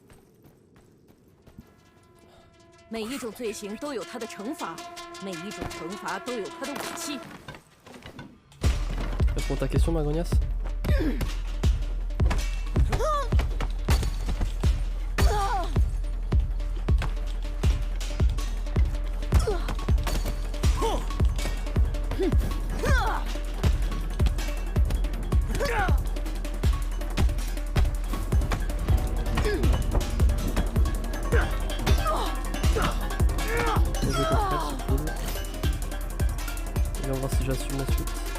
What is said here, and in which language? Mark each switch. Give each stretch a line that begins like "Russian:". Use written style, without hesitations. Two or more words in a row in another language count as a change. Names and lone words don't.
Chinese: 每一种罪行都有它的惩罚，每一种惩罚都有它的武器。
French: Réponds à ta question, ma grognasse. On va voir si j'assume la suite.